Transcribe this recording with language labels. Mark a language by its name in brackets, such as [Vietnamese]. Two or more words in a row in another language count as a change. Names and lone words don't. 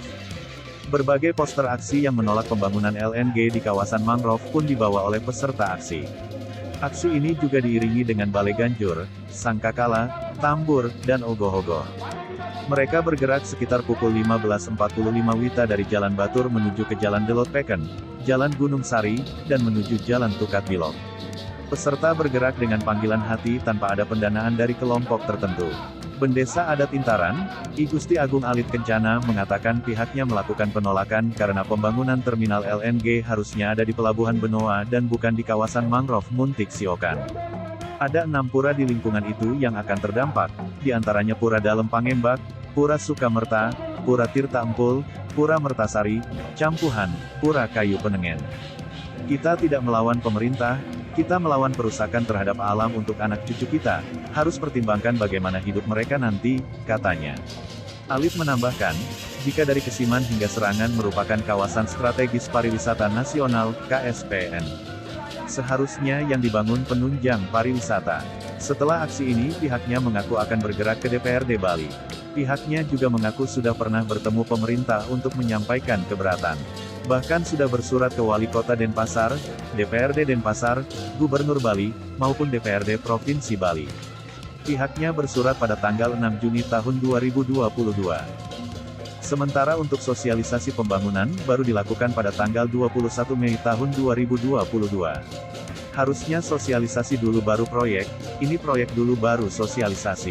[Indonesian] Berbagai poster aksi yang menolak pembangunan LNG di kawasan mangrove pun dibawa oleh peserta aksi. Aksi ini juga diiringi dengan balai ganjur, sangkakala, tambur, dan ogoh-ogoh. Mereka bergerak sekitar pukul 15.45 WITA dari Jalan Batur menuju ke Jalan Delot Peken, Jalan Gunung Sari, dan menuju Jalan Tukat Bilok. Peserta bergerak dengan panggilan hati tanpa ada pendanaan dari kelompok tertentu. Bendesa Adat Intaran, I Gusti Agung Alit Kencana mengatakan pihaknya melakukan penolakan karena pembangunan terminal LNG harusnya ada di Pelabuhan Benoa dan bukan di kawasan mangrove Muntik Siokan. Ada 6 pura di lingkungan itu yang akan terdampak, di antaranya Pura Dalem Pangembak, Pura Sukamerta, Pura Tirta Empul, Pura Mertasari, Campuhan, Pura Kayu Penengen. Kita tidak melawan pemerintah, kita melawan perusakan terhadap alam untuk anak cucu kita, harus pertimbangkan bagaimana hidup mereka nanti, katanya. Alif menambahkan, jika dari Kesiman hingga Serangan merupakan kawasan strategis pariwisata nasional, KSPN. Seharusnya yang dibangun penunjang pariwisata. Setelah aksi ini, pihaknya mengaku akan bergerak ke DPRD Bali. Pihaknya juga mengaku sudah pernah bertemu pemerintah untuk menyampaikan keberatan. Bahkan sudah bersurat ke Wali Kota Denpasar, DPRD Denpasar, Gubernur Bali, maupun DPRD Provinsi Bali. Pihaknya bersurat pada tanggal 6 Juni tahun 2022. Sementara untuk sosialisasi pembangunan, baru dilakukan pada tanggal 21 Mei tahun 2022. Harusnya sosialisasi dulu baru proyek, ini proyek dulu baru sosialisasi.